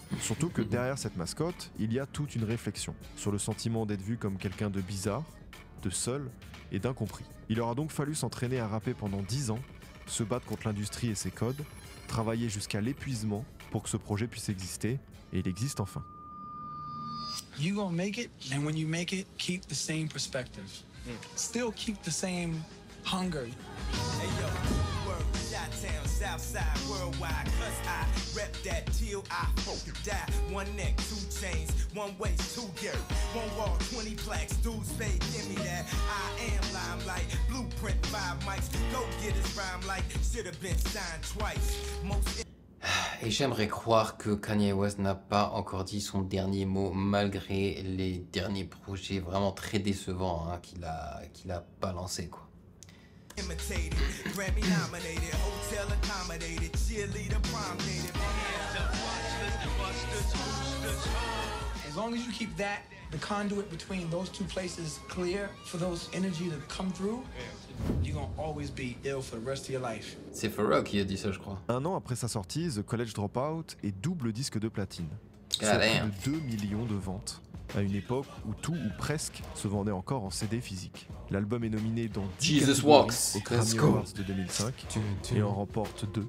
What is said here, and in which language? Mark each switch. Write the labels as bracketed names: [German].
[French] Surtout que derrière cette mascotte, il y a toute une réflexion sur le sentiment d'être vu comme quelqu'un de bizarre, de seul et d'incompris. Il aura donc fallu s'entraîner à rapper pendant 10 ans, se battre contre l'industrie et ses codes, travailler jusqu'à l'épuisement pour que ce projet puisse exister, et il existe enfin. [English] You gonna make it, and when you make it, keep the same perspective. Still keep the same hunger. Hey yo, word, Chi-Town, Southside, worldwide, cause I rep that till I die. One neck, two chains, one waist, two gear, one wall, 20 plaques, dudes paid, give me that. I am limelight, blueprint, 5 mics, go get his rhyme like, should've been signed twice. Most [French] Et j'aimerais croire que Kanye West n'a pas encore dit son dernier mot malgré les derniers projets vraiment très décevants hein, qu'il a balancé quoi. [English] Imitated, Grammy nominated, hotel accommodated, cheerleader prom dated. As long as you keep that, the conduit between those two places clear for those energy to come through, you're gonna always be ill for the rest of your life. [French] C'est Pharrell qui a dit ça, je crois. Un an après sa sortie, The College Dropout est double disque de platine. Ah, C'est plus de 2 millions de ventes, à une époque où tout ou presque se vendait encore en CD physique. L'album est nominé dans 10 [English] Jesus [French] catégories [English] Walks. [French] aux Grammy Awards de 2005 et en remporte 2.